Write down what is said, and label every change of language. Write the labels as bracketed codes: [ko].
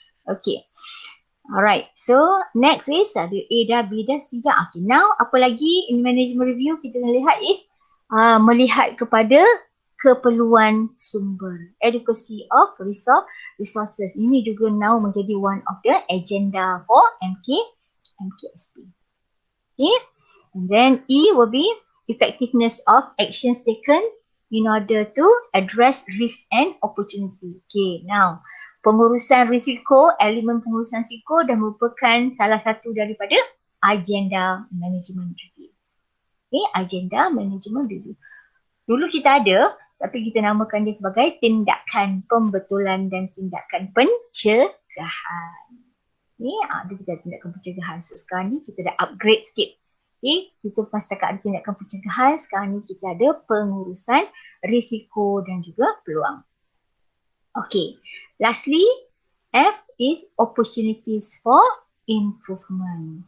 [en] Okay. Alright, so next is [ms] ada A dah, B dah, C dah. Okay, now apa lagi in management review kita nak lihat is melihat kepada keperluan sumber, [en] adequacy of resources. [ms] Ini juga [en] now [ms] menjadi [en] one of the agenda for MKSP. Okay, and then E will be effectiveness of actions taken in order to address risk and opportunity. [ms] Okay, now pengurusan risiko, elemen pengurusan risiko dah merupakan salah satu daripada agenda management review. Okay, agenda management review. Dulu kita ada, tapi kita namakan dia sebagai tindakan pembetulan dan tindakan pencegahan. Ni ada kita tindakan pencegahan. So sekarang ni kita dah upgrade sikit. Okay, kita bukan setakat ada tindakan pencegahan, sekarang ni kita ada pengurusan risiko dan juga peluang. [en] Okay, lastly, F is opportunities for improvement.